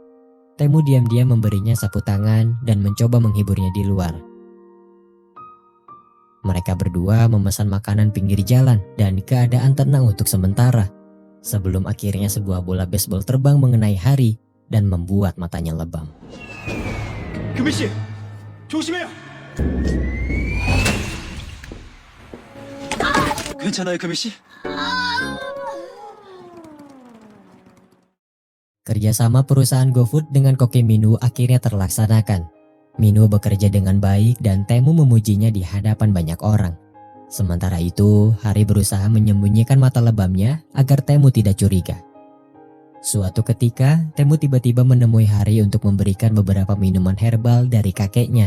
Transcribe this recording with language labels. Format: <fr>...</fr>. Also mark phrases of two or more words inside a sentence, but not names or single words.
<id>Taemu diam-diam memberinya sapu tangan dan mencoba menghiburnya di luar. Mereka berdua memesan makanan pinggir jalan dan keadaan tenang untuk sementara. Sebelum akhirnya sebuah bola baseball terbang mengenai Hari dan membuat matanya lebam.</id> <ko>금희 씨, 조심해요. 괜찮아요, 금희 씨?</ko> <id>Kerjasama perusahaan GoFood dengan Koki Minu akhirnya terlaksanakan. Minu bekerja dengan baik dan Taemu memujinya di hadapan banyak orang. Sementara itu, Hari berusaha menyembunyikan mata lebamnya agar Taemu tidak curiga. Suatu ketika, Taemu tiba-tiba menemui Hari untuk memberikan beberapa minuman herbal dari kakeknya.</id>